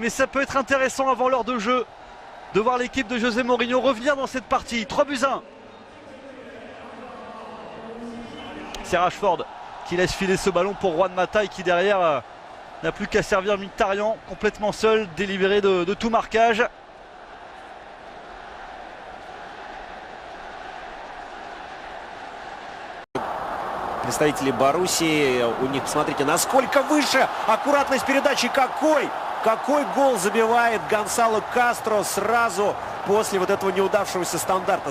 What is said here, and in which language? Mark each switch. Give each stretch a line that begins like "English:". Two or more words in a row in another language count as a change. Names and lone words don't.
French: Mais ça peut être intéressant avant l'heure de jeu de voir l'équipe de José Mourinho revenir dans cette partie. 3-1. C'est Rashford qui laisse filer ce ballon pour Juan Mata et qui derrière n'a plus qu'à servir Mkhitaryan complètement seul, délibéré de tout marquage.
Russian: Представители Боруссии, у них, смотрите, насколько выше аккуратность передачи, какой гол забивает Гонсало Кастро сразу после вот этого неудавшегося стандарта.